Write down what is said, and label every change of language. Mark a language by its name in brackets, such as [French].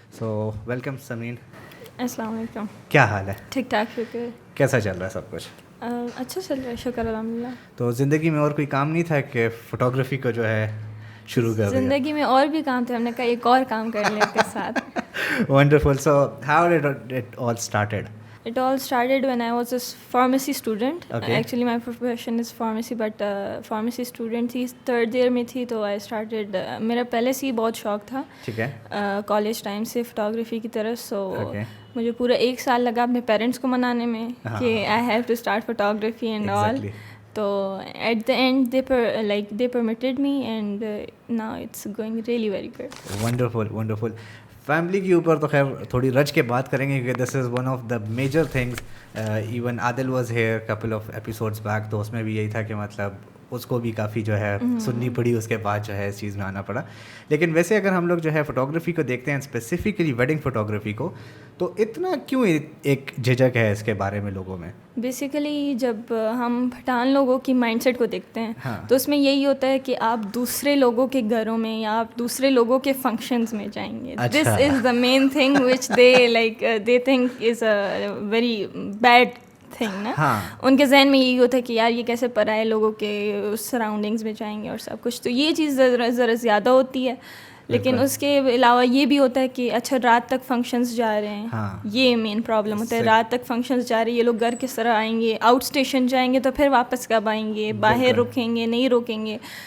[English] So welcome Samreen. [Urdu] السلام علیکم. کیا حال ہے؟ ٹھیک ٹھاک، شکر. کیسا چل رہا ہے سب کچھ؟ اچھا چل رہا ہے، شکر الحمد للہ. تو زندگی میں اور کوئی کام نہیں تھا کہ فوٹوگرافی کو جو ہے شروع کر دیا؟ زندگی میں اور بھی کام تھے، ہم نے کہا ایک اور کام کر لیں کے ساتھ. [English] Wonderful. So how did it all started? It all started when I was a pharmacy student. Okay. Actually my profession is pharmacy, but pharmacy student [Urdu] تھی، [English] third year [Urdu] میں تھی تو [English] I started. [Urdu] میرا پہلے سے ہی بہت شوق تھا ٹھیک ہے کالج ٹائم سے فوٹوگرافی کی طرف. سو مجھے پورا 1 سال لگا اپنے پیرنٹس کو منانے میں کہ [English] I have to start photography and all. تو at the end they permitted me and now it's going really very good. [Urdu] Wonderful. Family کے اوپر تو خیر تھوڑی رچ کے بات کریں گے کیونکہ [English] This is one of the major things. Even Adil was here couple of episodes back, [Urdu] تو اس میں بھی یہی تھا کہ مطلب اس کو بھی کافی جو ہے سننی پڑی، اس کے بعد جو ہے اس چیز میں آنا پڑا. لیکن ویسے اگر ہم لوگ جو ہے فوٹوگرافی کو دیکھتے ہیں، اسپیسیفکلی ویڈنگ فوٹوگرافی کو، تو اتنا کیوں ایک جھجک ہے اس کے بارے میں لوگوں میں؟ بیسیکلی جب ہم پٹھان لوگوں کی مائنڈ سیٹ کو دیکھتے ہیں تو اس میں یہی ہوتا ہے کہ آپ دوسرے لوگوں کے گھروں میں یا آپ دوسرے لوگوں کے فنکشنز میں جائیں گے. [English] This is the main thing which they think is a very bad thing نا. [Urdu] ان کے ذہن میں یہی ہوتا ہے کہ یار یہ کیسے پرائے لوگوں کے سراؤنڈنگس میں جائیں گے اور سب کچھ. تو یہ چیز ذرا زیادہ ہوتی ہے. لیکن اس کے علاوہ یہ بھی ہوتا ہے کہ اچھا رات تک فنکشنز جا رہے ہیں، یہ مین پرابلم ہوتا ہے. رات تک فنکشنز جا رہے ہیں، یہ لوگ گھر کس طرح آئیں گے، آؤٹ اسٹیشن جائیں گے تو پھر واپس کب آئیں گے، باہر رکیں گے نہیں رکیں گے.